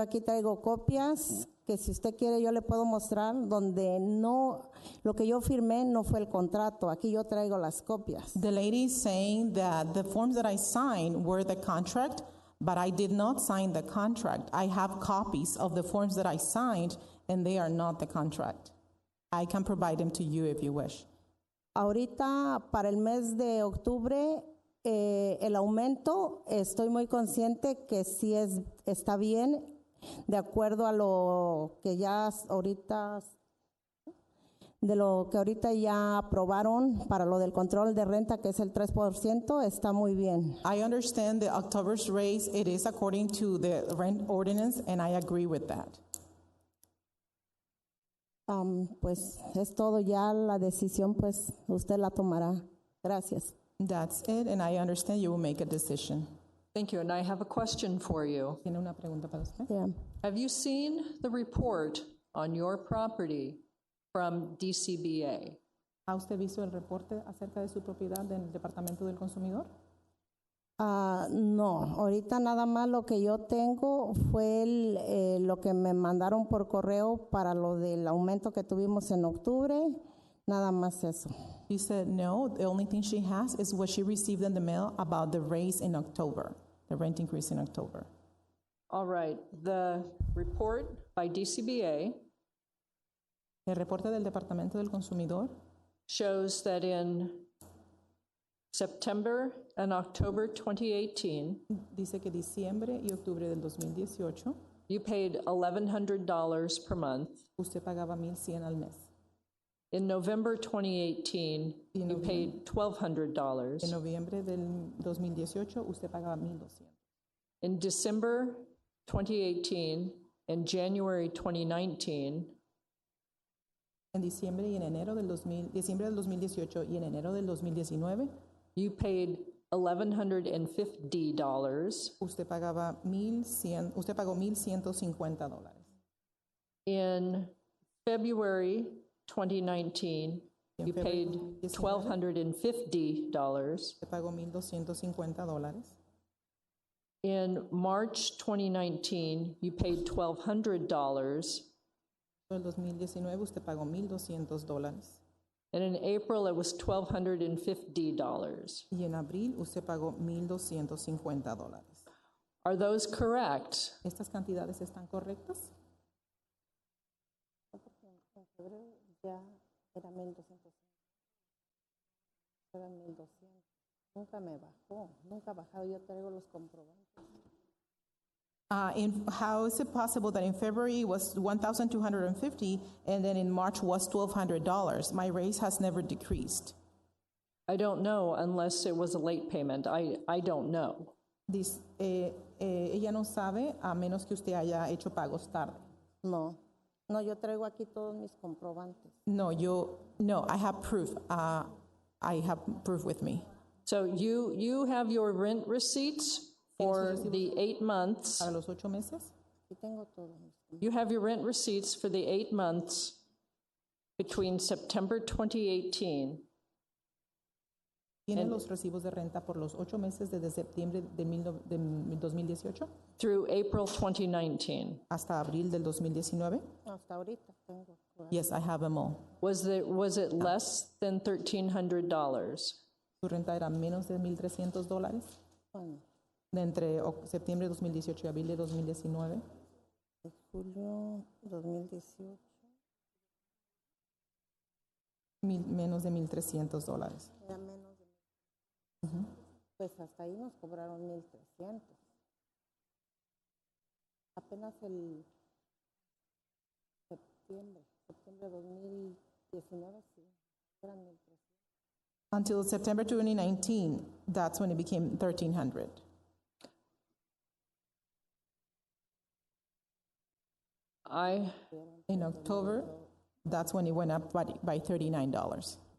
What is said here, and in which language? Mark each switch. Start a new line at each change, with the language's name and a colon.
Spanish: Yo aquí traigo copias que si usted quiere yo le puedo mostrar donde no, lo que yo firmé no fue el contrato. Aquí yo traigo las copias.
English: The lady is saying that the forms that I signed were the contract, but I did not sign the contract. I have copies of the forms that I signed, and they are not the contract. I can provide them to you if you wish.
Spanish: Ahorita para el mes de octubre el aumento, estoy muy consciente que sí está bien, de acuerdo a lo que ya ahorita, de lo que ahorita ya aprobaron para lo del control de renta, que es el 3%, está muy bien.
English: I understand the October's raise, it is according to the rent ordinance, and I agree with that.
Spanish: Pues es todo ya, la decisión pues usted la tomará. Gracias.
English: That's it, and I understand you will make a decision. Thank you, and I have a question for you.
Spanish: ¿Tiene una pregunta para usted?
English: Yeah. Have you seen the report on your property from DCBA?
Spanish: ¿Ha usted visto el reporte acerca de su propiedad del Departamento del Consumidor? No, ahorita nada más lo que yo tengo fue lo que me mandaron por correo para lo del aumento que tuvimos en octubre, nada más eso.
English: She said no, the only thing she has is what she received in the mail about the raise in October, the rent increase in October. All right, the report by DCBA
Spanish: El reporte del Departamento del Consumidor
English: shows that in September and October 2018,
Spanish: dice que diciembre y octubre del 2018
English: you paid $1,100 per month.
Spanish: usted pagaba $1,100 al mes.
English: In November 2018, you paid $1,200.
Spanish: En noviembre del 2018 usted pagaba $1,200.
English: In December 2018 and January 2019,
Spanish: En diciembre y en enero del diciembre del 2018 y en enero del 2019
English: you paid $1,150.
Spanish: usted pagaba usted pagó $1,150.
English: In February 2019, you paid $1,250.
Spanish: Usted pagó $1,250.
English: In March 2019, you paid $1,200.
Spanish: En el 2019 usted pagó $1,200.
English: And in April, it was $1,250.
Spanish: Y en abril usted pagó $1,250.
English: Are those correct?
Spanish: ¿Estas cantidades están correctas? En febrero ya era 1,200. Eran 1,200. Nunca me bajó, nunca ha bajado. Yo traigo los comprobantes.
English: How is it possible that in February it was $1,250 and then in March was $1,200? My raise has never decreased. I don't know unless it was a late payment. I don't know.
Spanish: Ella no sabe a menos que usted haya hecho pagos tarde. No, yo traigo aquí todos mis comprobantes.
English: No, I have proof. I have proof with me. So you have your rent receipts for the 8 months.
Spanish: Para los 8 meses, Aquí tengo todo.
English: You have your rent receipts for the 8 months between September 2018
Spanish: ¿Tiene los recibos de renta por los 8 meses desde septiembre de 2018
English: through April 2019?
Spanish: hasta abril del 2019? Hasta ahorita tengo.
English: Yes, I have them all. Was it less than $1,300?
Spanish: Su renta era menos de $1,300 Bueno, de entre septiembre de 2018 y abril de 2019. de julio 2018. Menos de $1,300. Era menos de. Pues hasta ahí nos cobraron 1,300. Apenas el septiembre 2019, sí, eran 1,300.
English: Until September 2019, that's when it became $1,300. In October, that's when it went up by $39.